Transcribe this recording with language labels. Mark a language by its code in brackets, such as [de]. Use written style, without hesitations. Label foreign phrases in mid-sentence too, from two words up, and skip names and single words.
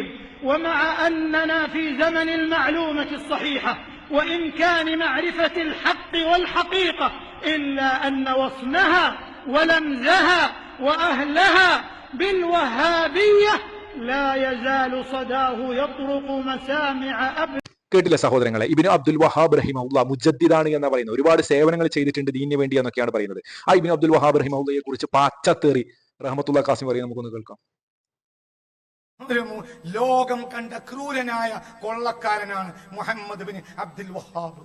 [ar] ومع أننا في زمن المعلومة الصحيحة وإمكان معرفة الحق والحقيقة، إلا أن وصمها ولمزها وأهلها بالوهابية لا يزال صداه يطرق مسامع [ml] കേട്ടില്ല സഹോദരങ്ങളെ, ഇബ്നു അബ്ദുൽ വഹാബ് റഹിമഹുല്ല മുജദ്ദിദാണ് എന്ന് പറയുന്നത്, ഒരുപാട് സേവനങ്ങൾ ചെയ്തിട്ടുണ്ട് ദീനിന് വേണ്ടി എന്നൊക്കെയാണ് പറയുന്നത്. ആ ഇബ്നു അബ്ദുൽ വഹാബ് റഹിമഹുല്ലയെ കുറിച്ച് പാച്ചത്തേറി റഹ്മത്തുള്ളാഹി ഖാസിം പറയുന്നത് നമുക്കൊന്ന് കേൾക്കാം. ലോകം കണ്ട ക്രൂരനായ കൊള്ളക്കാരനാണ് മുഹമ്മദ് ബിൻ അബ്ദുൽ വഹാബ്.